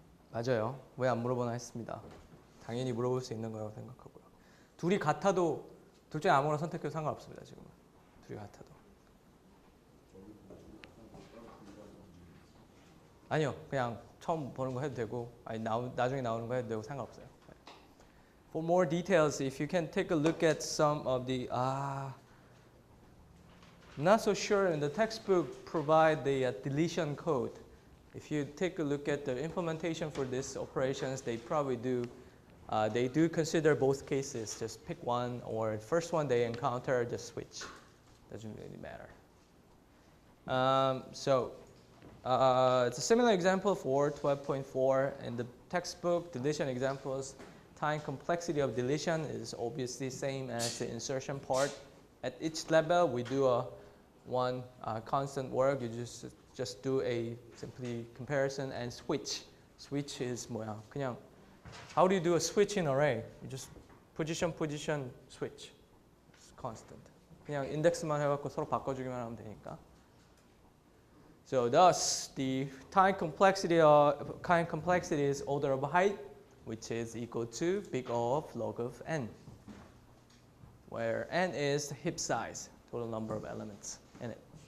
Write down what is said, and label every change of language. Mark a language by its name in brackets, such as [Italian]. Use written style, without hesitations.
[Korean] 맞아요. 왜 안 물어보나 했습니다. 당연히 물어볼 수 있는 거라고 생각하고요. 둘이 같아도 둘 중에 아무거나 선택해도 상관없습니다. 지금은 둘이 같아도. 아니요, 그냥 처음 보는 거 해도 되고, 나중에 나오는 거 해도 되고 상관없어요. [English] For more details, if you can take a look at some of the, I'm not so sure in the textbook provide the deletion code. If you take a look at the implementation for these operations, they probably do. They do consider both cases. Just pick one, or first one they encounter, just switch. Doesn't really matter. It's a similar example for 12.4 in the textbook. Deletion examples. Time complexity of deletion is obviously same as the insertion part. At each level, we do one constant work. You just do a simply comparison and switch. Switch is [Korean] 뭐야? [English] 그냥 how do you do a switch in array? You just position switch. It's constant. [Korean] 그냥 인덱스만 해갖고 서로 바꿔주기만 하면 되니까. [English] So thus, the time complexity is order of height, which is equal to big O of log of n, where n is the heap size, total number of elements in it.